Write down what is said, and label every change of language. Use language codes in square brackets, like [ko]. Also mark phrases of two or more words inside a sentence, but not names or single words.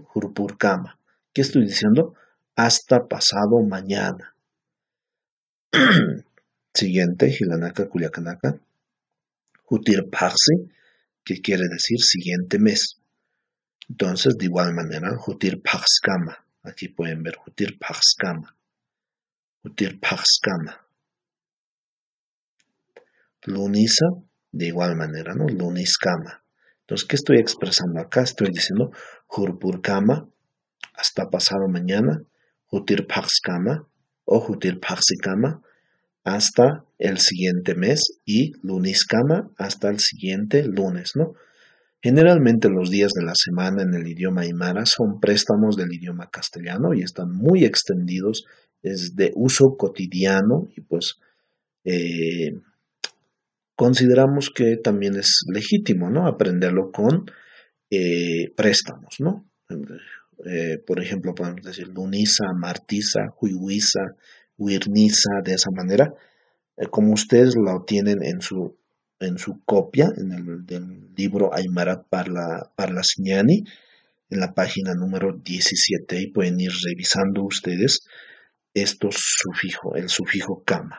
[es] Hurpurkama. ¿Qué estoy diciendo? Hasta pasado mañana. Siguiente, [ay] Hilanaka Culiacanaka. Hutirpaxi, [es] que quiere decir siguiente mes. Entonces, de igual manera, Hutirpaxkama. Aquí pueden ver [ay] Hutirpaxkama. Hutirpaxkama. Lunisa, [es] de igual manera, ¿no? [ay] Luniskama. [es] Entonces, ¿qué estoy expresando acá? Estoy diciendo Hurpurkama, hasta pasado mañana, Hutirpaxkama o Hutirpaxikama, hasta el siguiente mes, y Luniskama, hasta el siguiente lunes, ¿no? Generalmente los días de la semana en el idioma aymara son préstamos del idioma castellano y están muy extendidos, es de uso cotidiano y pues eh, consideramos que también es legítimo, ¿no? Aprenderlo con préstamos, ¿no? Por ejemplo, podemos decir [ay] lunisa, martisa, huihuisa, huirnisa, [es] de esa manera, como ustedes lo tienen en su copia, en el del libro Aymarat Parla Siñani, en la página número 17, y pueden ir revisando ustedes estos sufijos, el sufijo kama.